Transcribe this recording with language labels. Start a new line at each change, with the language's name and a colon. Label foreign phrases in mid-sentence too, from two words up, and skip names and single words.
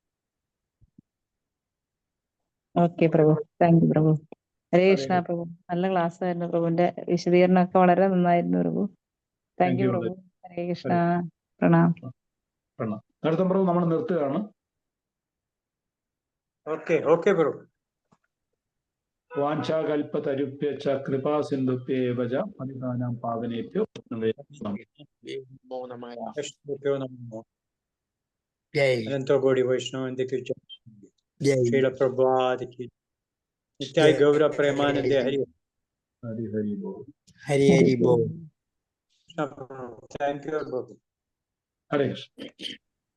Malayalam: ഓക്കെ പ്രഭു,
English: thank you
Malayalam: പ്രഭു. ഹരേ കൃഷ്ണ പ്രഭു. നല്ല ക്ലാസ് ആയിരുന്നു. പ്രഭുവിന്റെ വിശദീകരണമൊക്കെ വളരെ നന്നായിരുന്നു പ്രഭു.
English: thank you
Malayalam: പ്രഭു. ഹരേ കൃഷ്ണ. പ്രണാം. അടുത്ത പ്രഭു നമ്മൾ നിർത്തുകയാണ്. ഓക്കെ. ഓക്കെ പ്രഭു.
Sanskrit: വാഞ്ചാകൽപതരുഭ്യശ്ച കൃപാ സിന്ധുഭ്യേവ ച പതിതാനാം പാവനേഭ്യോ वैष्णवेभ्यो नमः।
Hindi: अनंतो गौड़ी वैष्णव की जय। श्रील प्रभुपाद की नित्याय गौर प्रेमानंद हरि हरि हरि बोल. हरि हरि बोल.
English: thank you.
Sanskrit: ഹരേ കൃഷ്ണ.